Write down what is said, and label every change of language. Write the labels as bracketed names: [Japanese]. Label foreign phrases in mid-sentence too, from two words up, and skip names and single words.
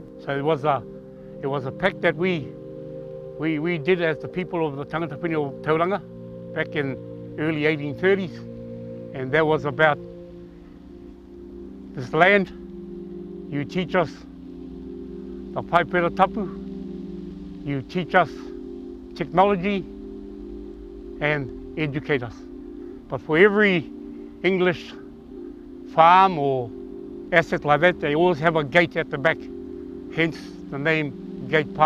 [English] So it was a pact that we did as the people of the Tangata Pini o Tauranga back in early 1830s, and that was about this land. You teach us the [Māori] paipera tapu, [English] you teach us technology and educate us. But for every English farm or asset like that, they always have a gate at the back, hence the name Gate Pa.